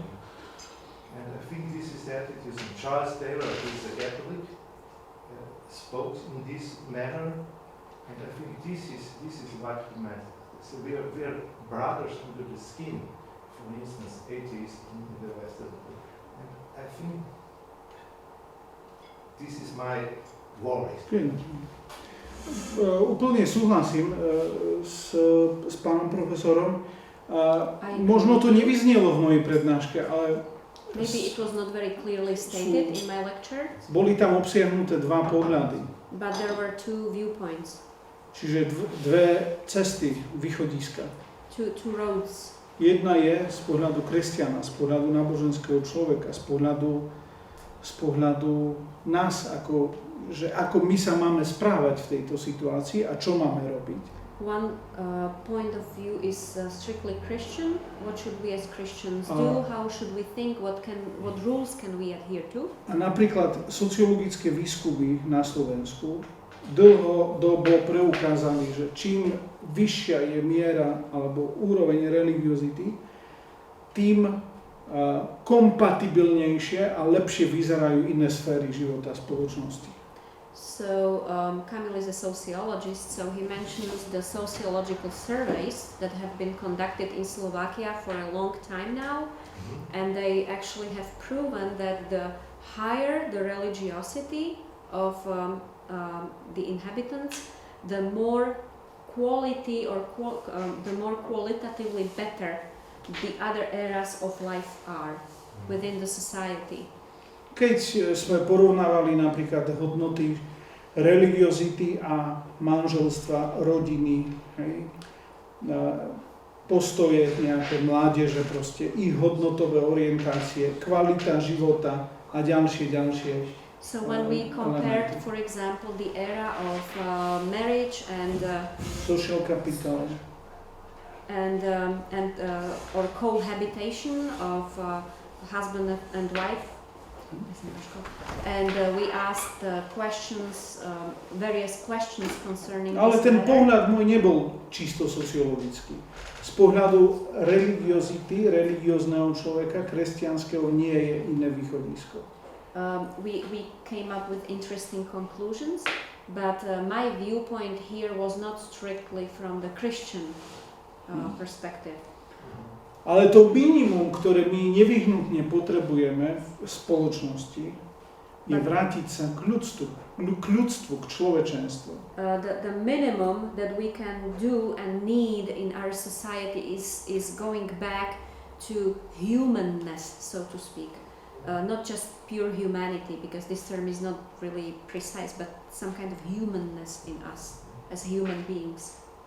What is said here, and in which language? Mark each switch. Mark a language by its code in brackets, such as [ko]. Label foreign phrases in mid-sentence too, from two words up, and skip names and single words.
[en] And I think this is attitude. Charles Taylor, who is a Catholic, spoke in this manner, And I think this is what he meant. So we are brothers under the skin, for instance, atheists in the Western world. And I think this is my worry. [sk] Úplne súhlasím s pánom profesorom. Možno to nevyznelo v mojej prednáške, ale [en] maybe it was not very clearly stated in my lecture, [sk] boli tam obsiahnuté dva pohľady. [en] but there were two viewpoints, [sk] Čiže dve cesty, východiska. [en] two roads. [sk] Jedna je z pohľadu kresťana, z pohľadu náboženského človeka, z pohľadu nás, ako my sa máme správať v tejto situácii a čo máme robiť. [en] One point of view is strictly Christian. What should we as Christians do? How should we think? What rules can we adhere to? [sk] A napríklad sociologické výskumy na Slovensku dlhodobo preukázali, že čím vyššia je miera alebo úroveň religiozity, tým kompatibilnejšie a lepšie vyzerajú iné sféry života spoločnosti. [en] So Kamil is a sociologist, so he mentions the sociological surveys that have been conducted in Slovakia for a long time now, and they actually have proven that the higher the religiosity of the inhabitants, the more quality or the more qualitatively better the other areas of life are within the society. [sk] Keď sme porovnávali napríklad hodnoty religiozity a manželstva, rodiny, hej, postoje nejaké mládeže, proste ich hodnotové orientácie, kvalita života a ďalšie. [en] So when we compared, for example, the era of marriage and social capital or cohabitation of husband and wife, and we asked various questions concerning [sk] Ale [en] this [sk] ten [en] matter. [sk] pohľad môj nebol čisto sociologický. Z pohľadu religiozity, religiózneho človeka, kresťanského, nie je iné východisko. [en] We came up with interesting conclusions, but my viewpoint here was not strictly from the Christian perspective. [sk] Ale to minimum, ktoré my nevyhnutne potrebujeme v spoločnosti, je vrátiť sa k ľudstvu, k človečenstvu. [en] The minimum that we can do and need in our society is going back to humanness, so to speak. Not just pure humanity, because this term is not really precise, but some kind of humanness in us as human beings.